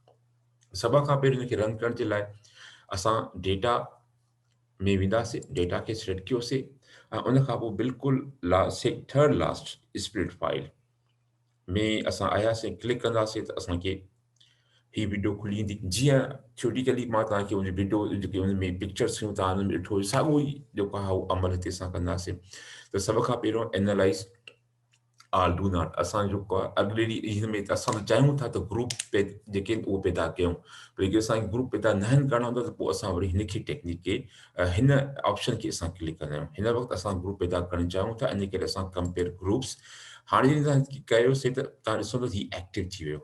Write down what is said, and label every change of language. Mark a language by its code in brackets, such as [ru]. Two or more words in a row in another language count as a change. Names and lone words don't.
[sd] सभ खां पहिरियों हिनखे रन करण जे लाइ असां डेटा में वेंदासीं, डेटा खे सिलेक्ट कयोसीं ऐं उन खां पोइ बिल्कुलु [en] last third last split file [sd] में असां आयासीं, क्लिक कंदासीं त असांखे ही वीडियो खुली ईंदी। जीअं थ्योरिटिकली मां तव्हांखे उन वीडियो जेके हुन में पिक्चर्स हुयूं तव्हां हुन में ॾिठो हुयो, साॻियो ई जेको आहे उहो अमल हिते असां कंदासीं। त सभ खां पहिरियों [en] analyze all do not [sd] असां जेको आहे अॻिले ॾींहुं हिन में त असां चाहियूं था त ग्रुप जेके आहिनि उहे पैदा कयूं, पर जेके असांखे ग्रुप पैदा न आहिनि करणा हूंदा त पोइ असां वरी हिन खे टेक्निक खे हिन ऑप्शन खे असां क्लिक कंदा आहियूं। हिन वक़्तु असां ग्रुप पैदा करणु चाहियूं था, इन करे असां [en] compare groups. [sd] हाणे जॾहिं तव्हां कयोसीं त तव्हां ॾिसो त हीउ एक्टिव थी वियो।